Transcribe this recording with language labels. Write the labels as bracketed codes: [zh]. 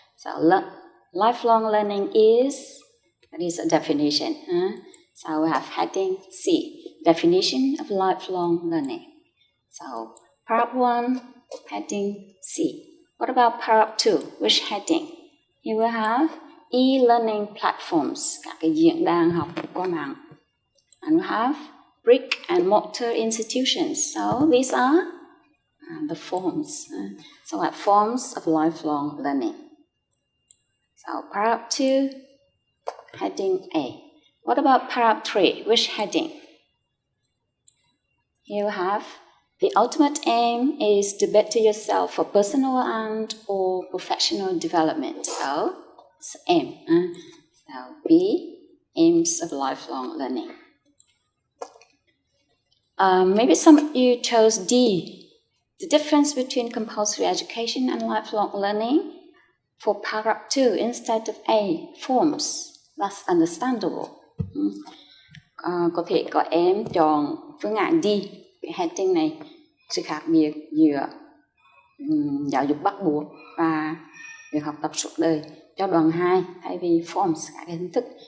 [en] So, lifelong learning that is a definition. So, we have heading C, definition of lifelong learning. So, paragraph 1, heading C. What about paragraph 2, which heading? Here we have e-learning platforms, [vi] các cái diễn đàn học qua mạng. [en] And we have brick and mortar institutions. So these are the forms. So what forms of lifelong learning? So paragraph 2, heading A. What about paragraph 3? Which heading? Here we have the ultimate aim is to better yourself for personal and or professional development. So aim. So B, aims of lifelong learning. Maybe some of you chose D, the difference between compulsory education and lifelong learning. For paragraph 2 instead of A, forms. That's understandable. [vi] Có thể có em chọn phương án D, cái heading này, sự khác biệt giữa giáo dục bắt buộc và việc học tập suốt đời cho đoạn 2 thay vì forms, các cái hình thức.